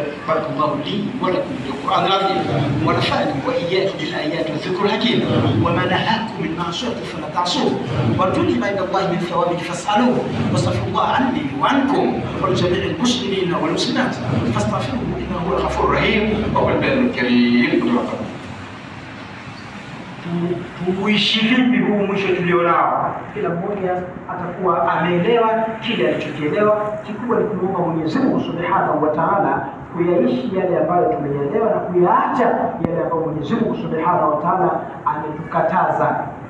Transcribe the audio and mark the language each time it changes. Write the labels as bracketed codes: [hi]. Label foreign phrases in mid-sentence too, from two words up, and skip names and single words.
[ar] بارك الله لي ولكم بالقرآن العظيم ونفعني وإياكم بالآيات والذكر الحكيم وما نهاكم من معصيته فلا تعصوه وارجوني عند الله من ثوابه فاسألوه واستغفروا الله عني وعنكم ولجميع المسلمين والمسلمات فاستغفروه إنه هو الغفور الرحيم وهو البر الكريم. [sw] Tuishi vipi huu mwisho tulionao? Kila mmoja atakuwa ameelewa kile alichokielewa. Kikubwa ni kumwomba Mwenyezi Mungu [ar] سبحانه وتعالى [sw] kuyaishi yale ambayo tumeelewa na kuyaacha yale ambayo Mwenyezi Mungu [ar] سبحانه وتعالى [sw] ametukataza.